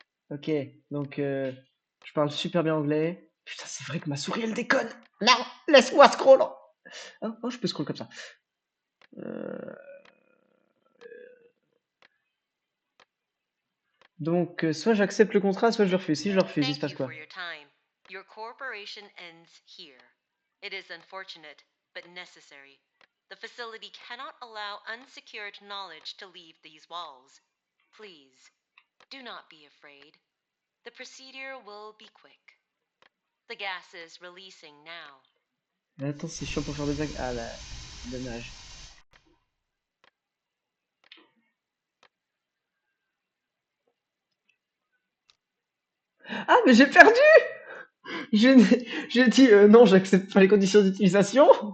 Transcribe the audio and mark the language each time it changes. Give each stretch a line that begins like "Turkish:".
French: Ok, donc je parle super bien anglais. Putain, c'est vrai que ma souris elle déconne. Non, laisse-moi scroll. Oh, je peux scroll comme ça. Donc, soit j'accepte le contrat, soit je le refuse. Si je le refuse, il se passe
English: Thank you for your time. Your cooperation ends here. It is unfortunate, but necessary. The facility cannot allow unsecured knowledge to leave these walls. Please, do not be afraid. The procedure will be quick. The gas is releasing now.
French: Mais attends, c'est chiant pour faire des blagues. Ah là, dommage. Ah, mais j'ai perdu! J'ai dit non, j'accepte pas les conditions d'utilisation.